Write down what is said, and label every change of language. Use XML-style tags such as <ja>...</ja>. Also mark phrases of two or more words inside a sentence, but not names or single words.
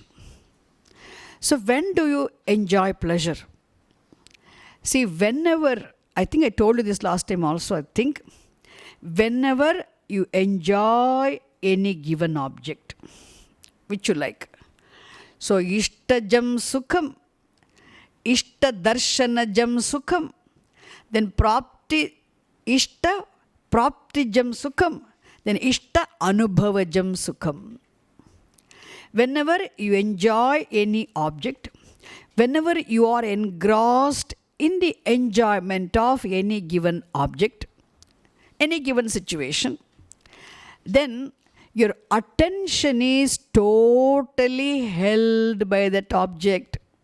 <en>So when do you enjoy pleasure? See, whenever, I think I told you this last time also, whenever you enjoy any given object, which you like. So,</en> <sa>इष्टजं सुखं इष्टदर्शनजं सुखं, then इष्टप्राप्तिजं सुखं, then इष्टानुभवजं सुखं.</sa> <en>Whenever you enjoy any object, whenever you are engrossed in the enjoyment of any given object, any given situation, then your attention is totally held by that object.</en>